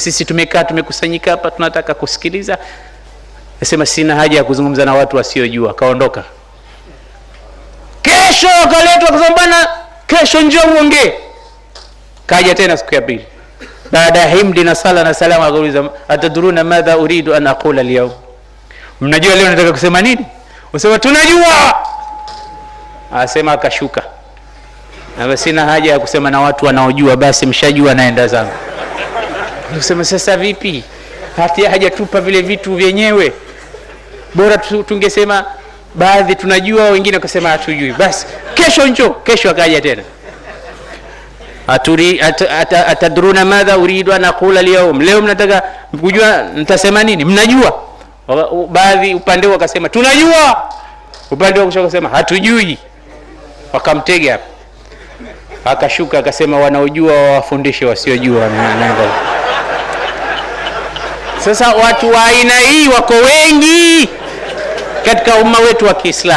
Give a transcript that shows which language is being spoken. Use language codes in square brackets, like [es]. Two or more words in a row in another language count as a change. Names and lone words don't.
[sw] Sisi tumekaa tumekusanyika hapa tunataka kusikiliza. Akasema sina haja ya kuzungumza na watu wasiojua, kaondoka. Kesho akaletwa akasema bwana, kesho njoo uongee. Kaja tena siku ya pili, baada ya himdi na sala na salama, akauliza [ar] أتدرون ماذا أريد أن أقول اليوم, [sw] mnajua leo nataka kusema nini? Wasema tunajua. Asema akashuka na sina haja ya kusema na watu wanaojua, basi mshajua naenda zangu. Nasema sasa vipi? Hati hajatupa vile vitu vyenyewe, bora tungesema baadhi tunajua, wengine wakasema hatujui, basi kesho njoo. Kesho akaja tena, [ar] أتدرون ماذا أريد أن أقول اليوم, [sw] leo mnataka kujua nitasema nini? Mnajua? Baadhi upande wakasema tunajua, upande wao wakasema hatujui. Wakamtega hapo, akashuka akasema wanaojua wafundishe wasiojua. Sasa watu wa aina hii wako wengi katika umma wetu wa Kiislamu.